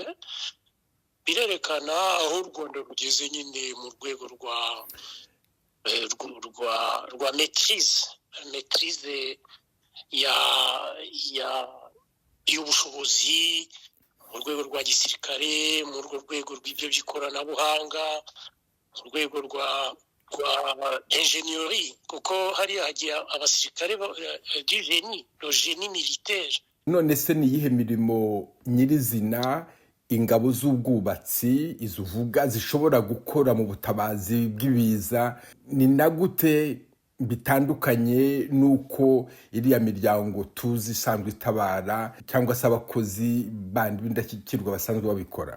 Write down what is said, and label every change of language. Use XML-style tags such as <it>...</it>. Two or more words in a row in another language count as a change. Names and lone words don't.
<rw>Birerekana aho u Rwanda rugeze nyine mu rwego rwa maîtrise y'ubushobozi mu rwego rwa gisirikare, mu rwego rw'ibyo by'ikoranabuhanga, mu rwego rwa ingénierie, kuko hariya hagiye abasirikare</rw> <fr>du génie militaire.</fr> <rw>None se ni iyihe mirimo nyirizina ingabo z'ubwubatsi izuvuga zishobora gukora mu butabazi bw'ibiza? Ni na gute bitandukanye nuko iriya miryango tuzi isanzwe itabara cyangwa se abakozi bandi b'indashyikirwa basanzwe babikora?</rw>